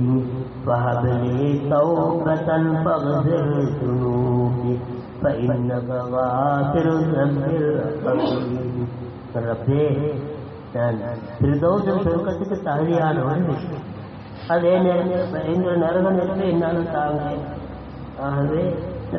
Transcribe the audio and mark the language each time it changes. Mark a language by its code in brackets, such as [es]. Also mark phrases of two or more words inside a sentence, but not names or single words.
[ar] فهب لي توبة فاغفر ذنوبي فإنك غافر الذنب الرحيم ربي [ta] ஃபிர்தௌஸ் சொர்க்கத்துக்கு தகுதியானவன் அதே நேரத்தில் இந்த நரக நெருப்பை என்னாலும் தாங்க ஆகவே இந்த